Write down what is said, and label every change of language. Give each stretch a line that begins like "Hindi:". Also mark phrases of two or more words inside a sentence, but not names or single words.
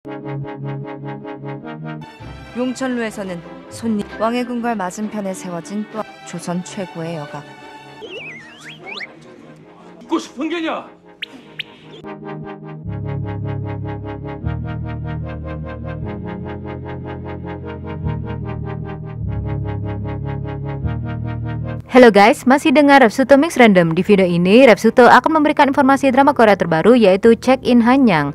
Korean: 용천루에서는 손님 왕의 궁궐 맞은편에 세워진 또 조선 최고의 여각. 듣고 싶은 게냐?
Indonesian: Halo guys, masih dengar Repsuto Mix Random. Di video ini, Repsuto akan memberikan informasi drama Korea terbaru yaitu Check In Hanyang.